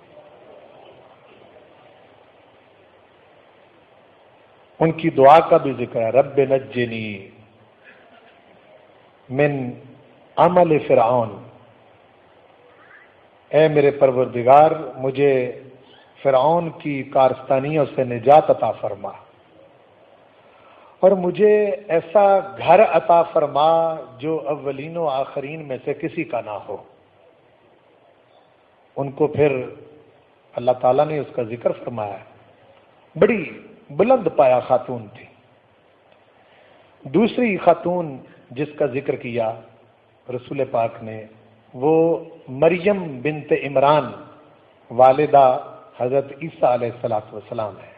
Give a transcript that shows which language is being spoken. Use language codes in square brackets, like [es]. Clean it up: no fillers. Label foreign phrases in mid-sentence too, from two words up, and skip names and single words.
[ur] ان کی دعا کا بھی ذکر ہے، [ar] رب نجنی من عمل فرعون، [ur] اے میرے پروردگار مجھے فرعون کی کارستانیوں سے نجات عطا فرما، اور مجھے ایسا گھر عطا فرما جو اولین و آخرین میں سے کسی کا نہ ہو۔ ان کو پھر اللہ تعالیٰ نے اس کا ذکر فرمایا، بڑی بلند پایا خاتون تھی۔ دوسری خاتون جس کا ذکر کیا رسول پاک نے، وہ مریم بنت عمران والدہ حضرت عیسیٰ علیہ السلام ہے۔